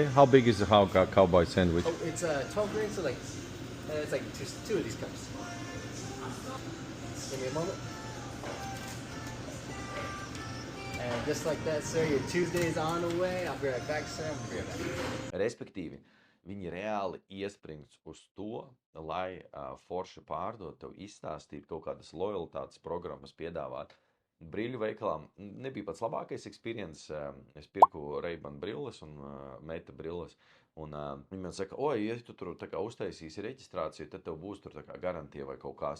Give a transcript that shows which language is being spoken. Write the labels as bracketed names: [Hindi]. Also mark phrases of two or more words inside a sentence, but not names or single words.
[English] How big is the cowboy sandwich? Oh, it's 12 grains, so it's like two of these cups. Give me a moment. And just like that, sir, your Tuesday's on the way. I'll be right back, sir. I'll be right back. [Latvian] Respektīvi, viņi reāli iespringts uz to, lai forši pārdot, tev izstāstīt kaut kādas lojalitātes programmas, piedāvāt. Brīļu veikalā nebija pats labākais experience. Es pirku Ray-Ban brilles un meita brilles. Un viņi man saka, ja tu tur uztaisīsi reģistrāciju, tad tev būs tur garantija vai kaut kās.